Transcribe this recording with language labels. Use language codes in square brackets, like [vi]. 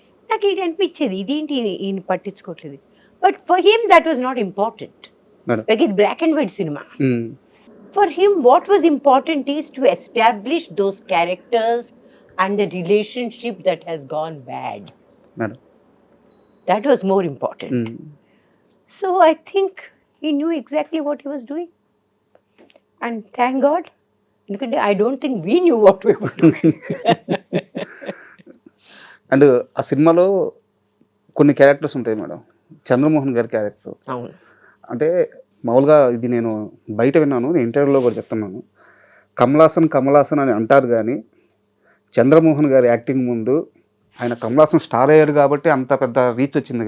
[te] నాకు ఇది అనిపించేది, ఇదేంటి ఈయన పట్టించుకోవట్లేదు. [en] But for him that was not important. [te] ఇది black and white cinema. [en] For him what was important is to establish those characters and the relationship that has gone bad. Madam. That was more important. So I think he knew exactly what he was doing. And thank God, because I don't think we knew what we were doing. [te] And ఆ సినిమాలో కొన్ని characters ఉంటాయి madam. Chandramohan గారి character అంటే మామూలుగా ఇది నేను బయట విన్నాను, నేను ఇంటర్వ్యూలో కూడా చెప్తున్నాను. కమలాసన్ అని అంటారు, కానీ చంద్రమోహన్ గారి యాక్టింగ్ ముందు ఆయన కమలాసన్ స్టార్ అయ్యాడు కాబట్టి అంత పెద్ద రీచ్ వచ్చింది.